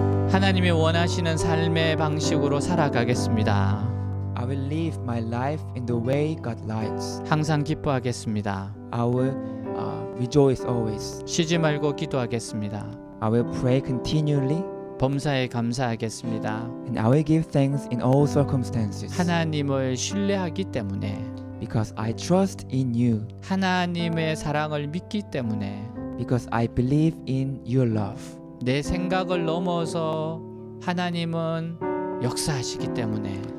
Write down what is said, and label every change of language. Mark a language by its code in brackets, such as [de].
[ko] 하나님이 원하시는 삶의 방식으로 살아가겠습니다. [en] I will live my life in the way God likes. [ko] 항상 기뻐하겠습니다. [en] I will rejoice always. [ko] 쉬지 말고 기도하겠습니다. [en] I will pray continually, [ko] 범사에 감사하겠습니다. [en] and I will give thanks in all circumstances. [ko] 하나님을 신뢰하기 때문에, [en] Because I trust in you. [ko] 하나님의 사랑을 믿기 때문에, [en] Because I believe in your love. [ko] 내 생각을 넘어서 하나님은 역사하시기 때문에